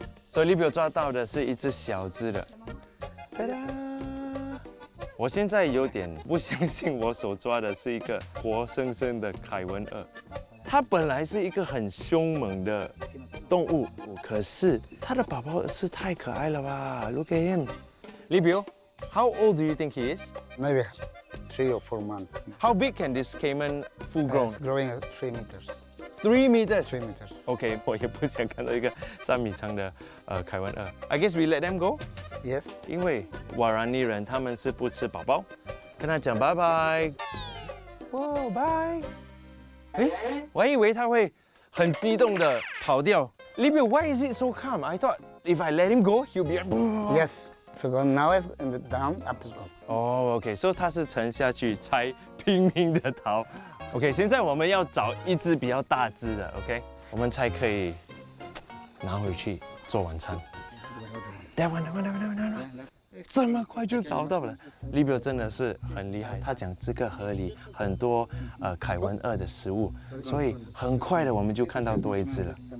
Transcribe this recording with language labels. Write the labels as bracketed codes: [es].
[zh] 所以 Libio 抓到的是一只小只的。哒哒！我现在有点不相信我手抓的是一个活生生的凯文鳄。它本来是一个很凶猛的动物，可是它的宝宝是太可爱了吧 ？ [en] Look at him. Libio, how old do you think he is? Maybe 3 or 4 months. How big can this caiman full grown? It's growing at 3 meters. 3 meters. 3 meters. [zh] OK， 我也不想看到一个3米长的凯文鳄。 [en] I guess we let them go， Yes. [zh] 因为瓦兰尼人他们是不吃宝宝，跟他讲拜拜。哇，拜。哎，我还以为他会很激动的跑掉。 [en] Libio, why is it so calm? I thought if I let him go, he'll be. Yes. So go now is in the down up to go. [zh] 哦 ，OK， 所以他是沉下去才拼命的逃。 OK， 现在我们要找一只比较大只的 ，OK， 我们才可以拿回去做晚餐。 [en] That one， [zh] 这么快就找到了。 Libio 真的是很厉害，他讲这个河里很多凯文鳄的食物，所以很快的我们就看到多一只了。